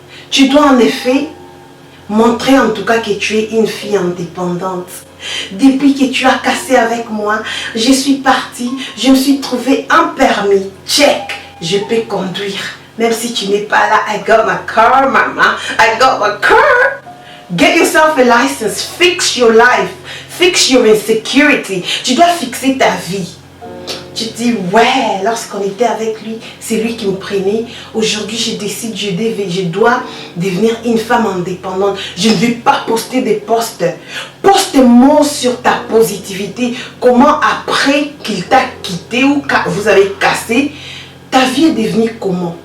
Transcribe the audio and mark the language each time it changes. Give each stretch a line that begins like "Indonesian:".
French: Tu dois en effet montrer en tout cas que tu es une fille indépendante. Depuis que tu as cassé avec moi, je suis partie, je me suis trouvé un permis. Check, je peux conduire. Même si tu n'es pas là,
English: I got my car, mama. I got my car. Get yourself a license, fix your life, fix your insecurity.
French: Tu dois fixer ta vie. Tu te dis, ouais, lorsqu'on était avec lui, c'est lui qui me prenait. Aujourd'hui, je décide, je dois devenir une femme indépendante. Je ne vais pas poster des posts. Poste-moi sur ta positivité. Comment après qu'il t'a quitté ou que vous avez cassé, ta vie est devenue comment?